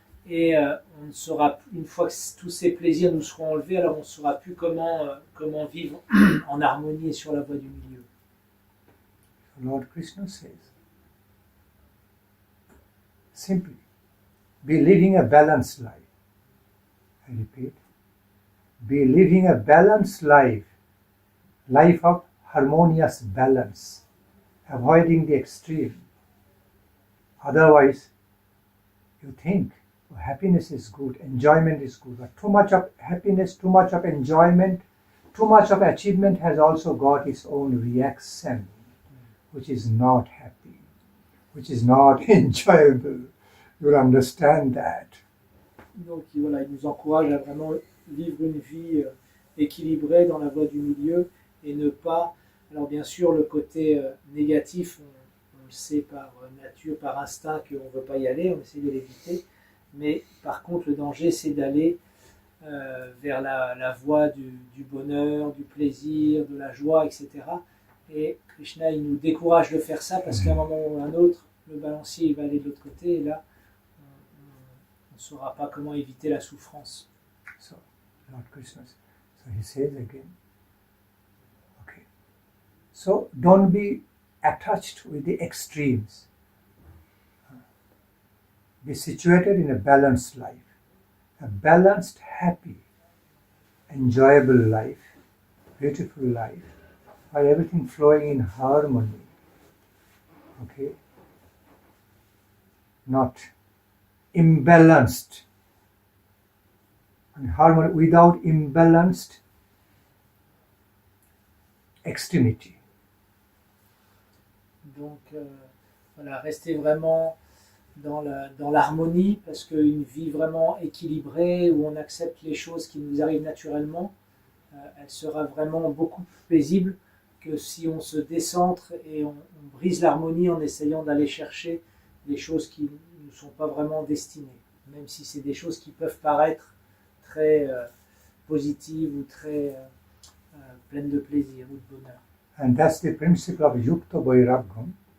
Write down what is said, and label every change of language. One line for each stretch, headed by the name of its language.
French: Et on ne saura, une fois que tous ces plaisirs nous seront enlevés, alors on ne saura plus comment vivre en harmonie et sur la voie du milieu.
English: Lord Krishna says, simply, be living a balanced life. I repeat, be living a balanced life of harmonious balance, avoiding the extreme. Otherwise, you think, happiness is good, enjoyment is good, but too much of happiness, too much of enjoyment, too much of achievement has also got its own reaction, which is not happy, which is not enjoyable. You'll understand that.
French: Donc voilà, il nous encourage à vraiment vivre une vie équilibrée dans la voie du milieu et ne pas... Alors bien sûr, le côté négatif, on le sait par nature, par instinct qu'on ne veut pas y aller, on essaie de l'éviter. Mais par contre, le danger, c'est d'aller vers la voie du bonheur, du plaisir, de la joie, etc. Et Krishna, il nous décourage de faire ça parce qu'à un moment ou à un autre, le balancier il va aller de l'autre côté et là, on ne saura pas comment éviter la souffrance.
English: So, Lord Krishna, so he says again, okay, so don't be attached with the extremes. Be situated in a balanced life, a balanced, happy, enjoyable life, beautiful life, where everything flowing in harmony. Okay? Not imbalanced. And harmony without imbalanced extremity.
French: Donc voilà, rester vraiment dans l'harmonie, parce qu'une vie vraiment équilibrée, où on accepte les choses qui nous arrivent naturellement, elle sera vraiment beaucoup plus paisible que si on se décentre et on brise l'harmonie en essayant d'aller chercher des choses qui ne nous sont pas vraiment destinées, même si c'est des choses qui peuvent paraître très positives ou très pleines de plaisir ou de bonheur.
English: And that's the principle of yukta vairagyam.